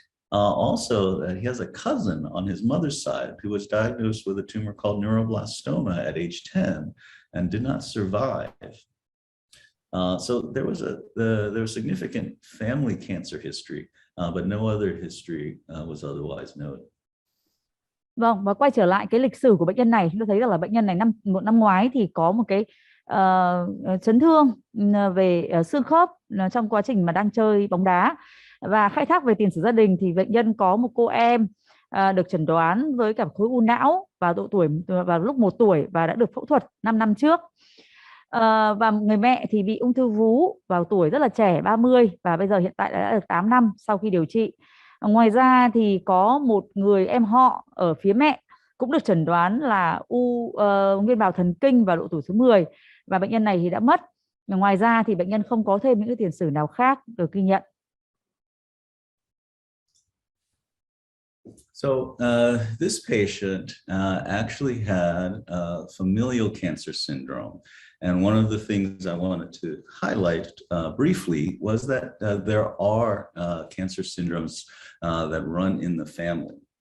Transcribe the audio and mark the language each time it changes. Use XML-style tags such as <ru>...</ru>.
<en>Also, he has a cousin on his mother's side who was diagnosed with a tumor called neuroblastoma at age 10 and did not survive. So there was significant family cancer history, but no other history was otherwise noted.</en> <vi>Vâng, và quay trở lại cái lịch sử của bệnh nhân này, chúng ta thấy rằng là bệnh nhân này năm ngoái thì có một cái chấn thương về xương khớp trong quá trình mà đang chơi bóng đá. Và khai thác về tiền sử gia đình thì bệnh nhân có một cô em được chẩn đoán với cả khối u não vào lúc 1 tuổi và đã được phẫu thuật 5 năm trước. Và người mẹ thì bị ung thư vú vào tuổi rất là trẻ, 30, và bây giờ hiện tại đã được 8 năm sau khi điều trị. Ngoài ra thì có một người em họ ở phía mẹ cũng được chẩn đoán là nguyên bào thần kinh vào độ tuổi số 10 và bệnh nhân này thì đã mất. Ngoài ra thì bệnh nhân không có thêm những cái tiền sử nào khác được ghi nhận.</vi> <en>So this patient actually had familial cancer syndrome. And one of the things I wanted to highlight briefly was that there are cancer syndromes that run in the family.</en>